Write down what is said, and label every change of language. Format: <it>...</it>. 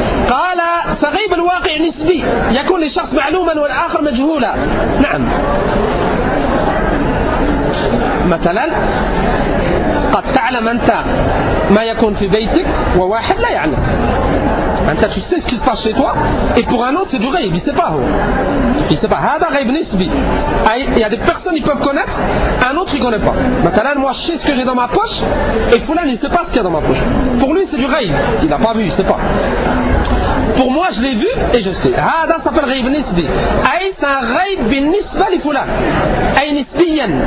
<ar>قال فغيب الواقع نسبي يكون لشخص معلوما والآخر مجهولا. نعم مثلا قد تعلم أنت ما يكون في بيتك وواحد لا يعلم.</ar> <fr>أنت tu sais ce qui se passe chez toi et pour un autre c'est du غيب. Il sait pas. Il sait pas.</fr> <ar>هذا غيب نسبي.</ar> <fr>Il y a des personnes qui peuvent connaître, un autre il connaît pas. Maintenant moi je sais ce que j'ai dans ma poche et Fulan il sait pas ce qu'il y a dans ma poche. Pour lui c'est du غيب. Il l'a pas vu. Il sait pas. Pour moi je l'ai vu et je sais.</fr> <ar>هذا s'appelle غيب نسبي. أي c'est un غيب بالنسبة لفلان. أي نسبيا.</ar>